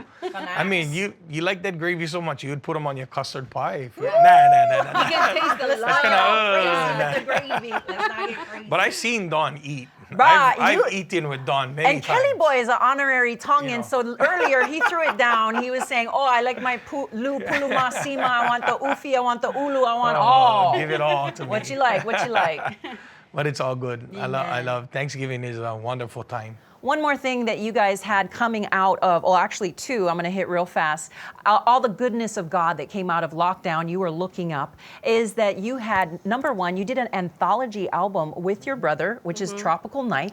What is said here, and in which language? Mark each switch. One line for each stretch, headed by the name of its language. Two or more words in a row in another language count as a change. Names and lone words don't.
English: I mean, you like that gravy so much, you would put them on your custard pie. Nah. You can taste the love. Crazy with the gravy. Let's not get crazy. But I've seen Don eat. Bruh, I've eaten with Don many And times. Kelly Boy is an honorary Tongan, You know. so earlier he threw it down. He was saying, I like my
Tongan: lu pulu masima,
English: I want the ufi, I want the ulu, I want all. Give it all to me. What you like? What you like? But it's all good. I love Thanksgiving is a wonderful time. One more thing that you guys had coming out of, actually two, I'm going to hit real fast. All the goodness of God that came out of lockdown, you were looking up, is that you had, number one, you did an anthology album with your brother, which is Tropical Nights.